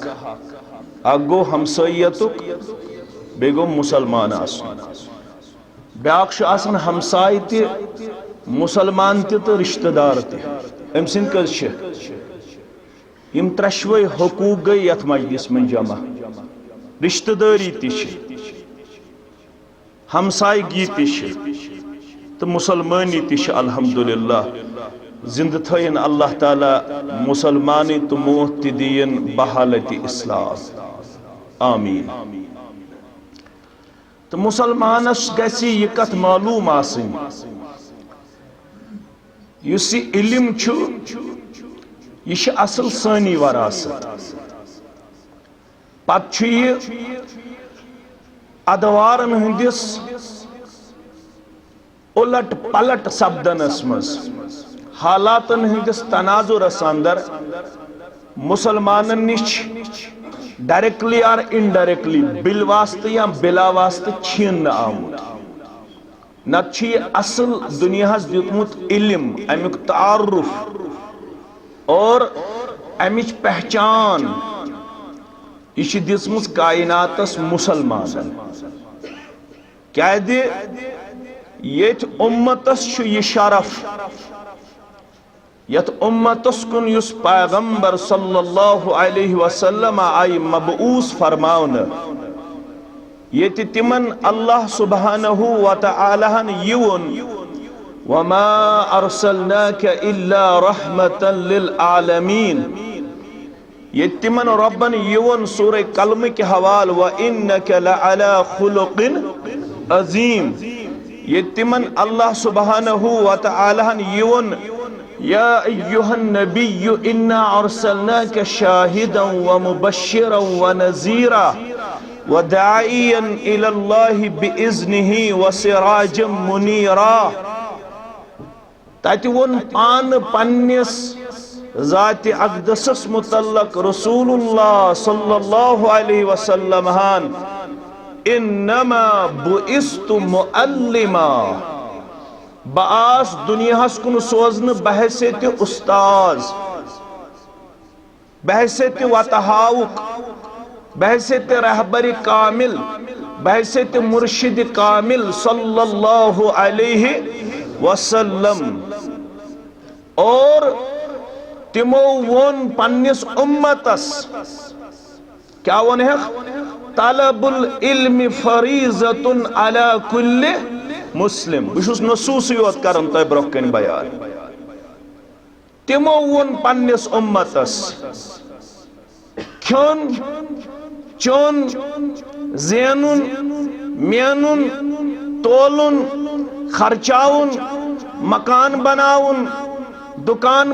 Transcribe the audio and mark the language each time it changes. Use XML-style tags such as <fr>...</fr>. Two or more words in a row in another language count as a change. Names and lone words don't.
<ks>अख गो हमसायतुक बे गो मुसलमान ब्या हमसाय मुसलमान तो रिश्तेदार तम सद कद यम त्रशवे हकूक गई यथ मजलिस में जमा। रिश्तेदारी हमसायगी तो मुसलमानी</ks> <ar>अल्हम्दुलिल्लाह।</ar> <ks>जिंद थयन अल्लाह ताला मुसलमानी तो मौत दीन बहालत इस्लाम आमीन। तो मुसलमानस गसी यह कथ मालूम आसनी युस इल्म छु यह असल सानी वरासत। पत अदवारन हंदिस उलट पलट सपदनस मज हालातन हंदिस तनाजुरस अंदर मुसलमानन निश डायरेक्टली और इनडायरेक्टली बिलवास्ते या बिलावास्ते छीन आमुत। नत असल दुनिया दितमुत इल्म अमुक तारुफ और अमिच पहचान यह दिसमुस कायनातस मुसलमान। क्या येत उम्मतस यह शरफ यत उम्मतस कुन युस पैगंबर</ks> <ar>صلى الله عليه وسلم</ar> <ks>आई मबऊस फरमाउन येत तिमन</ks> <ar>الله سبحانه وتعالى</ar> <ks>युन</ks> <ar>وما أرسلناك إلا رحمة للعالمين.</ar> <ks>ये तिमन रब्बन युन सूरह कलम के हवाल</ks> <ar>وإنك لعلى خلق عظيم.</ar> <ks>ये तिमन</ks> <ar>الله سبحانه وتعالى</ar> <ks>युन</ks> <ar>يا أيها النبي إنا أرسلناك شاهدا ومبشرا ونذيرا وداعيا إلى الله بإذنه وسراجا منيرا.</ar> <ks>तत वोन पान पन्निस ज़ात अक़दसस मुतल्लक रसूलुल्लाह</ks> <ar>صلى الله عليه وسلم</ar> <ks>हान</ks> <ar>إنما بعثت معلما.</ar> <ks>बास दुनियास कुन सोजन बहैसियत उस्ताज, बहैसियत वतहाउक, बहैसियत रहबर कामिल, बहैसियत मुर्शिद कामिल</ks> <ar>صلى الله عليه وسلم.</ar> <ks>और तिमो वोन पन्निस उम्मतस क्या वन है,</ks> <ar>طلب العلم فريضة على كل مسلم. बुशुस नसूस योत करन तय ब्रोह कन बयान। तिमो वोन पन्निस उम्मतस खन चोन ज़ेनुन मेनुन तोलुन खर्चाउन मकान बनाउन दुकान</ar>